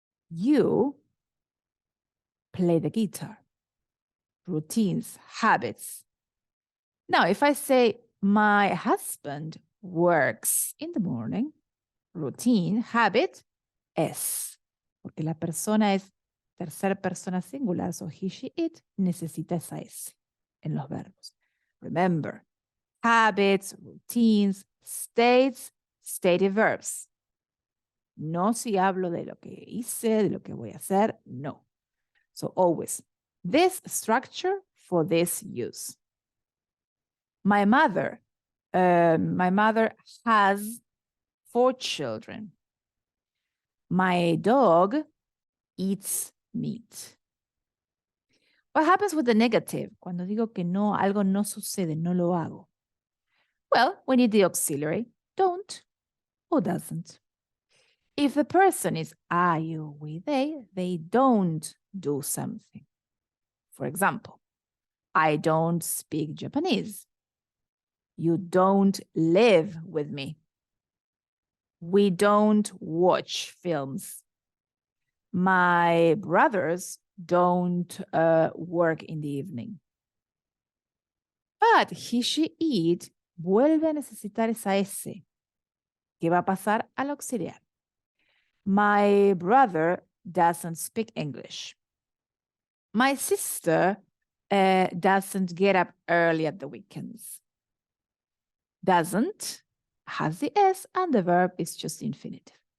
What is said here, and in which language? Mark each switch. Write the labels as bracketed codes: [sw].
[en] You play the guitar. Routines, habits. Now, if I say my husband works in the morning, routine, habit, es. [es] Porque la persona es tercera persona singular, [en] so he, she, it, [es] necesita esa es en los verbos. [en] Remember, habits, routines, states, stative verbs. [es] No si hablo de lo que hice, de lo que voy a hacer, no. [en] So always, this structure for this use. My mother has 4 children. My dog eats meat. What happens with the negative? [es] Cuando digo que no, algo no sucede, no lo hago. [en] Well, we need the auxiliary, don't or doesn't. If the person is I, you, we, they don't do something. For example, I don't speak Japanese. You don't live with me. We don't watch films. My brothers don't work in the evening. But he, she, it [es] vuelve a necesitar esa S. ¿Qué va a pasar al auxiliar? [en] My brother doesn't speak English. My sister doesn't get up early at the weekends. Doesn't has the S and the verb is just infinitive.